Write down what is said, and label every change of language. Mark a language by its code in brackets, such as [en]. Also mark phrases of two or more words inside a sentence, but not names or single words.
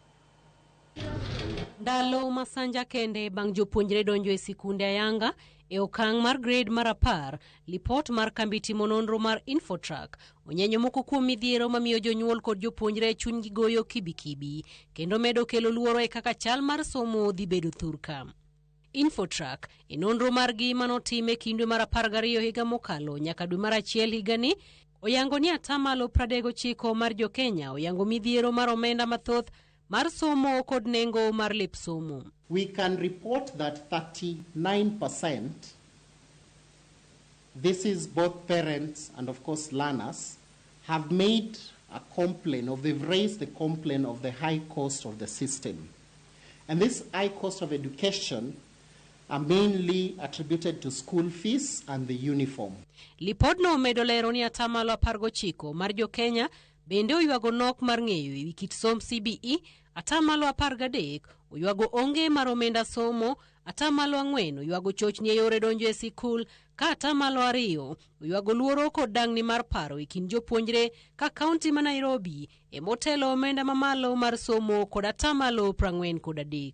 [luo] Ndalo masanja kende bang' jopuonjre donjo e sikunde ayanga e okang' mar grade mar 10, lipot mar kambi timo nonro mar Infotrack onyenyo moko kuom midhiero mamiyo jonyuol kod jopuonjre chunygi goyo kibikibi kendo medo kelo luoro e kaka chal mar somo dhi bedo thurka. Infotrack e nonro margi manotime kindwe mar 12 higa mokalo nyaka dwe mar achiel higani oyango ni atamalo 39 mar jo Kenya oyango midhiero mar omenda mathoth mar somo kod nengo mar lep somo. [en] We can report that 39%, this is both parents and of course learners, have made a complaint, or they've raised the complaint of the high cost of the system. And this high cost of education are mainly attributed to school fees and the uniform. [luo] Lipod no medo lero ni atamalo 19 mar jo Kenya bende oywago nok mar ng'eyo ewi kit som CBE, atamalo 13 oywago onge mar omenda somo, atamalo 4 oywago chochni e yore donjo e sikul, ka atamalo 2 oywago luoro kod dang'ni mar paro e kind jopuonjre ka kaunti ma Nairobi e motelo omenda mamalo mar somo kod atamalo 43.